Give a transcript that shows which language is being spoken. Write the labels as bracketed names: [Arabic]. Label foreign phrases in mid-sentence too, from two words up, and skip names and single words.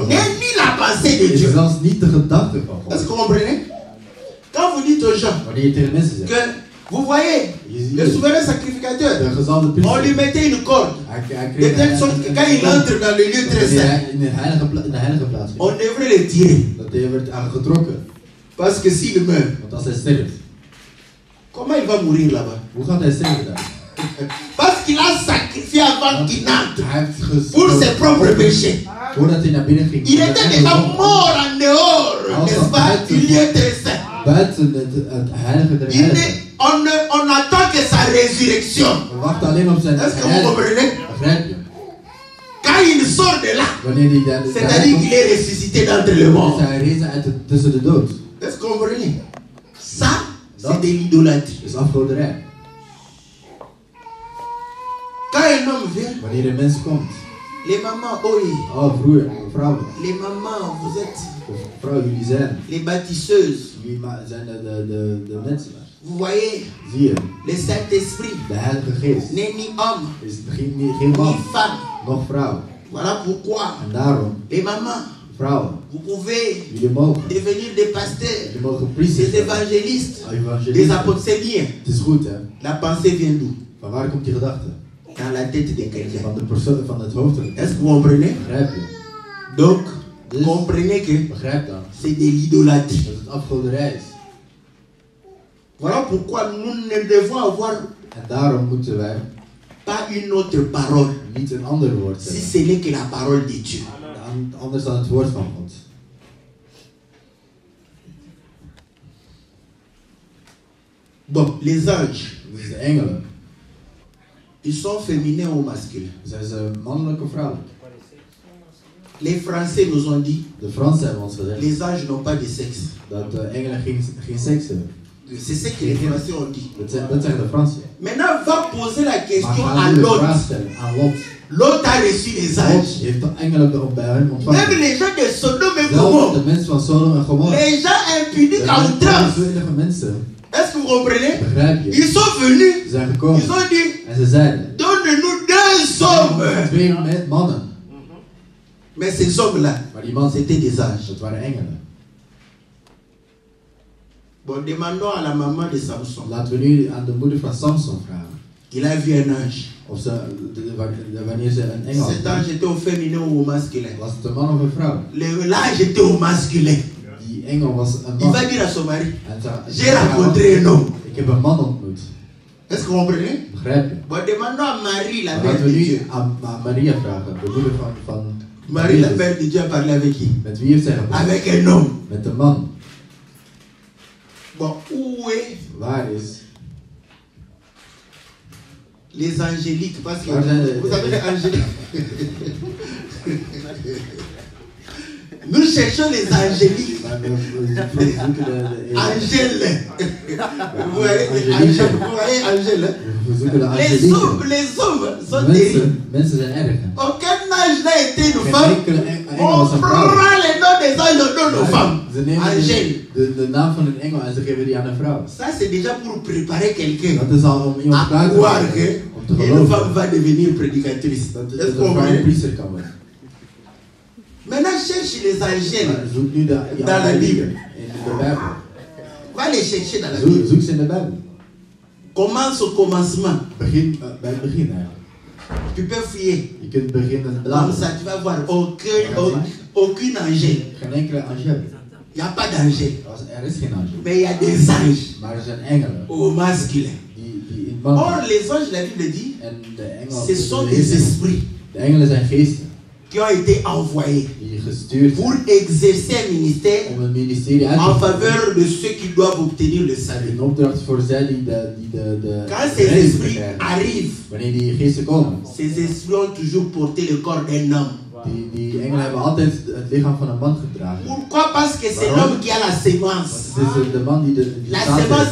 [French] n'est [Dutch] God. [French] ni la pensée de [Dutch] is [French] Dieu. [Dutch] zelfs niet de gedachte van [French] Est-ce que [Dutch] God. [French] vous comprenez? Quand vous dites aux gens [Dutch] Wanneer je tegen mensen zegt, [French] que, vous voyez, [Dutch] je ziet [French] le [Dutch] het, [French] souverain sacrificateur, [Dutch] de gezalde [French] on lui [Dutch] priester, [French] mettait une corde. [Dutch] hij [French] De [Dutch] kreeg [French] telle sorte que quand il entre dans le lieu très [Dutch] wanneer [French] saint, [Dutch] hij in de heilige plaats ging, [French] on devrait le tirer. [Dutch] dat hij werd aangetrokken. [French] Parce que s'il meurt, [Dutch] Want als hij sterft, [French] comment il va mourir là-bas? [Dutch] hoe gaat hij sterven daar? [French] Parce qu'il a sacrifié avant qu'il n'entre [Dutch] Hij heeft [French] pour ses propres péchés. [Dutch] Voordat hij naar binnen ging, [French] Il était déjà mort en dehors, n'est-ce pas, du lieu très saint. [Dutch] buiten het heilige der heiligen. [French] On attend que sa résurrection. [Dutch] We wachten alleen op zijn [French] Est-ce que vous [Dutch] heilige. [French] comprenez? [Dutch] Begrijp je? [French] Quand il sort de là, [Dutch] Wanneer hij daar [French] c'est-à-dire qu'il est ressuscité d'entre les [Dutch] is [French] morts. [Dutch] hij rezen uit tussen de dood. [French] Est-ce que vous comprenez? Ça, c'est de l'idolâtrie. [Dutch] Dat is afgoderij. [French] Quand un homme vient, [Dutch] Wanneer een mens komt, [French] les mamans, oui, [Dutch] oh vroeger, vrouwen, [French] les mamans, vous êtes [Dutch] vrouwen, jullie zijn, [French] les bâtisseuses. [Dutch] jullie zijn de mensen daar. [French] Vous voyez, [Dutch] Zie je, [French] le Saint-Esprit [Dutch] de Heilige Geest [French] n'est ni homme, [Dutch] is geen [French] ni [Dutch] man, [French] femme. [Dutch] nog vrouw. [French] Voilà pourquoi, [Dutch] En daarom, [French] les mamans, [Dutch] vrouwen, [French] vous pouvez [Dutch] jullie mogen, [French] devenir des pasteurs, [Dutch] jullie mogen priesters [French] des [Dutch] zijn, [French] évangélistes, des [Dutch] evangelisten. [French] apôtres. C'est bien. [Dutch] Het is goed hè, [French] La pensée vient d'où? [Dutch] van waar komt die gedachte? [French] Dans la tête de quelqu'un. [Dutch] Van de persoon, van het hoofd. [French] Est-ce que vous comprenez? [Dutch] Begrijp je? [French] Donc, [Dutch] Dus, [French] comprenez que [Dutch] begrijp dan, [French] c'est de l'idolâtrie. [Dutch] dat het afgoderij is. [French] Voilà pourquoi nous ne devons avoir [Dutch] En daarom moeten wij [French] pas une autre parole, [Dutch] niet een ander woord [French] si [Dutch] hebben. [French] ce n'est que la parole de Dieu. [Dutch] Anders dan het woord van God. [French] Bon, les anges, [Dutch] Dus de engelen, [French] ils sont féminins ou masculins? [Dutch] zijn ze mannelijk of vrouwelijk? [French] Les Français nous ont dit, [Dutch] De Fransen hebben ons gezegd [French] les anges n'ont pas de sexe. [Dutch] dat de engelen geen seks hebben. [French] C'est ce que les Français ont dit. [Dutch] Dat zeggen de Fransen. [French] Maintenant, va poser la [Dutch] Maar [French] question à [Dutch] gaan nu de [French] Lot. [Dutch] vraag stellen aan Lot. [French] Lot a reçu les [Dutch] Lot [French] anges. [Dutch] heeft de engelen bij hem [French] Même [Dutch] ontvangen. [French] les gens de Sodome et [Dutch] Zelfs de [French] Gomorrhe, [Dutch] mensen van Sodom en Gomorra. [French] les gens impudiques à [Dutch] De [French] outrance. [Dutch] onschuldige mensen, [French] Est-ce que vous comprenez? [Dutch] begrijp je, [French] Ils sont venus, [Dutch] zijn [French] ils [Dutch] gekomen. [French] ont dit, [Dutch] En ze zeiden, [French] donne-nous deux hommes. [Dutch] twee mannen. [French] Mais ces hommes-là, [Dutch] Maar die mannen, [French] c'était des anges. [Dutch] dat waren engelen. [French] Bon, demandons à la maman de Samson. [Dutch] Laten we nu aan de moeder van Samson vragen. [French] Il a vu un ange. [Dutch] Of ze, wanneer ze een engel [French] Cet [Dutch] had. [French] ange était au féminin ou au masculin? [Dutch] Was het een man of een vrouw? [French] L'ange était au masculin. [Dutch] Die engel was een [French] Il [Dutch] man. [French] va dire à son mari, [Dutch] En ze- [French] j'ai rencontré un homme. [Dutch] Ik heb een man ontmoet. [French] Est-ce que vous comprenez? [Dutch] Begrijp je? [French] Bon, demandons à Marie, la [Dutch] Dan [French] mère [Dutch] laten [French] de [Dutch] we [French] Dieu. [Dutch] nu aan Maria vragen, de moeder van [French] Marie, la [Dutch] Jezus. [French] mère de Dieu, a parlé avec qui? [Dutch] Met wie heeft zij gepraat? [French] Avec un homme. [Dutch] Met een man. [French] Bon, où est [Dutch] Waar is? [French] les angéliques? Parce que [Dutch] Waar zijn de- [French] vous savez les angéliques. Nous cherchons les angéliques. [Dutch] Maar we zoeken de [French] Angèle. Vous voyez, [Dutch] Angélique. [French] vous voyez Angèle? [Dutch] we zoeken de [French] Les hommes [Dutch] angelieken. [French] sont terribles. [Dutch] Mensen zijn erg. hè. [French] Aucun ange n'a été une [Dutch] Geen [French] femme. [Dutch] enkele engel [French] On [Dutch] was een [French] prend [Dutch] vrouw. [French] les noms des anges, on donne aux femmes. [Dutch] Ze nemen [French] Angèle. [Dutch] de naam van een engel en ze geven die aan een vrouw. [French] Ça, c'est déjà pour préparer quelqu'un [Dutch] Dat is al om iemand klaar [French] à [Dutch] te [French] croire [Dutch] maken. Om te [French] qu'une [Dutch] geloven [French] femme va devenir prédicatrice. [Dutch] dat [French] Est-ce [Dutch] een [French] qu'on [Dutch] vrouw een [French] voit? [Dutch] priester kan worden. [French] Maintenant, cherche les [Dutch] Maar [French] angèles. [Dutch] zoek nu de [French] Dans la Bible. [Dutch] in de Bijbel. [French] Va les chercher dans la Bible. [Dutch] Zoek ze in de Bijbel. [French] Commence au commencement. [Dutch] Begin bij het begin eigenlijk. [French] Tu peux fouiller. [Dutch] Je kunt beginnen [French] Comme [Dutch] bladeren. [French] ça, tu vas voir aucune angèle. [Dutch] Geen enkele angel. [French] Il n'y a pas d'angèle. [Dutch] Er is geen angel. [French] Mais il y a des anges [Dutch] Maar er zijn engelen [French] au masculin. [Dutch] die in man [French] Or, [Dutch] zijn. [French] les anges, la Bible dit, [Dutch] En de engelen, [French] ce sont [Dutch] de [French] des [Dutch] geesten- [French] esprits [Dutch] de engelen zijn geesten [French] qui ont été envoyés [Dutch] die gestuurd [French] pour [Dutch] zijn [French] exercer un ministère [Dutch] om een ministerie uit te [French] en [Dutch] voeren. [French] faveur de ceux qui doivent obtenir le salut. [Dutch] Een opdracht voor zij die de [French] Quand ces [Dutch] redding [French] esprits [Dutch] krijgen. [French] arrivent, [Dutch] Wanneer die geesten komen, [French] ces esprits ont toujours porté le corps d'un homme. [Dutch] die engelen hebben altijd het lichaam van een man gedragen. [French] Pourquoi? Parce que c'est [Dutch] Waarom? [French] l'homme qui a la sémence. [Dutch] Want het is de man die de [French] La [Dutch] zaad [French] sémence, [Dutch] heeft.